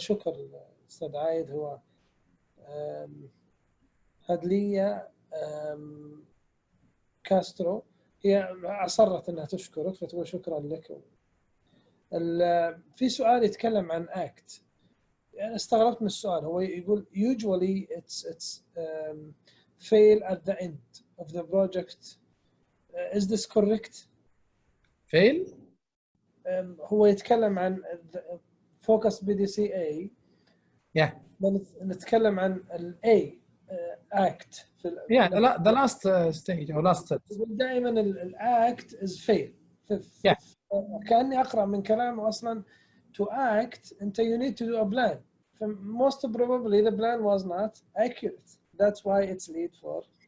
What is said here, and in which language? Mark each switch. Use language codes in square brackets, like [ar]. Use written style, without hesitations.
[ar] شكر استاذ عايد. هو هدلية كاسترو هي أصرت أنها تشكرك فتقول شكرا لك. في سؤال يتكلم عن ACT. أنا استغربت من السؤال. هو يقول [en] usually it's fail at the end of the project. Is this correct? fail. [ar] هو يتكلم عن focus PDCA. [en] Yeah. [ar] نتكلم عن ال A ACT. [en] Yeah, the last stage or last step. [ar] دائما ال [en] ACT is fail. Yeah. [ar] كأني أقرأ من كلامه أصلا [en] to act [ar] أنت [en] you need to do a plan. Most probably the plan was not accurate. That's why it's lead for.